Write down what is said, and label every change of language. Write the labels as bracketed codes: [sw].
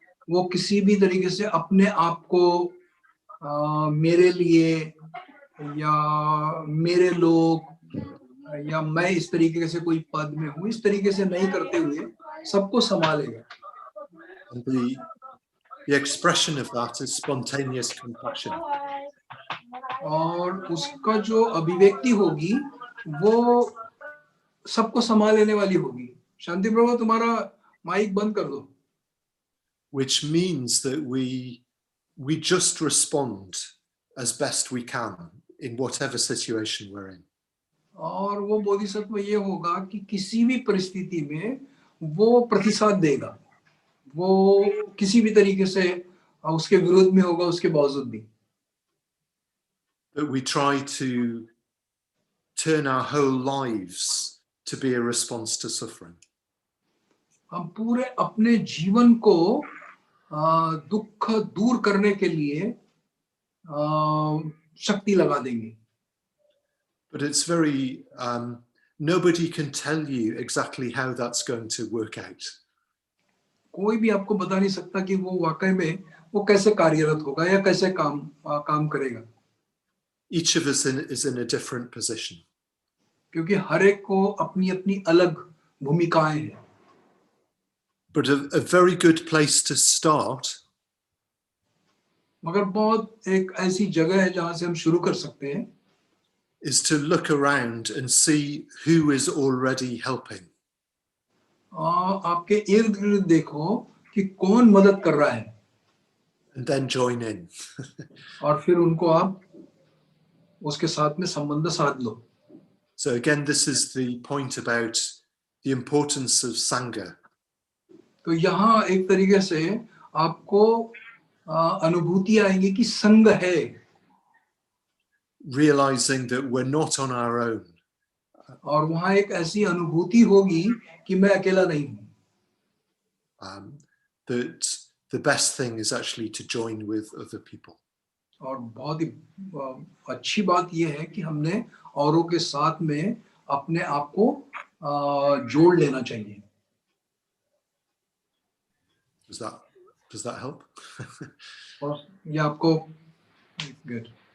[hi] वो किसी भी तरीके से अपने आप को मेरे लिए या मेरे लोग या मैं इस तरीके से कोई पद में हूँ इस तरीके से नहीं करते हुए सबको संभालेगा. [en] And the expression of that is spontaneous compassion. [hi] और उसका जो अभिव्यक्ति होगी वो सबको संभाल लेने वाली होगी. शांति प्रभु तुम्हारा माइक बंद कर दो. [en] Which means that we just respond as best we can in whatever situation we're in. [hi] और वो बोधिसत्व ये होगा कि किसी भी परिस्थिति में वो प्रतिसाद देगा. वो किसी भी तरीके से उसके विरोध में होगा उसके बावजूद भी. [en] That we try to turn our whole lives to be a response to suffering. [hi] हम पूरे अपने जीवन को दुख दूर करने के लिए शक्ति लगा देंगे. [en] But it's very, nobody can tell you exactly how that's going to work out. [hi] कोई भी आपको बता नहीं सकता कि वो वाकई में वो कैसे कार्यरत होगा या कैसे काम करेगा. [en] Each of us is in a different position. [hi] क्योंकि हर एक को अपनी अपनी अलग भूमिकाएं हैं. [en] But a very good place to start [hi] मगर बहुत एक ऐसी जगह है जहां से हम शुरू कर सकते हैं [en] is to look around and see who is already helping. [hi] आपके इर्द गिर्द देखो कि कौन मदद कर रहा है. [en] And then join in. [hi] और फिर उनको आप उसके साथ में संबंध साध लो. [en] So again, this is the point about the importance of Sangha. [hi] तो यहाँ एक तरीके से आपको अनुभूति आएगी कि संग है. [en] Realizing that we're not on our own. [hi] और वहाँ एक ऐसी अनुभूति होगी कि मैं अकेला नहीं हूँ. [en] That the best thing is actually to join with other people. [hi] और बहुत ही अच्छी बात यह है कि हमने औरों के साथ में अपने आप को जोड़ लेना चाहिए. [en] Does that help? [hi] और ये आपको good.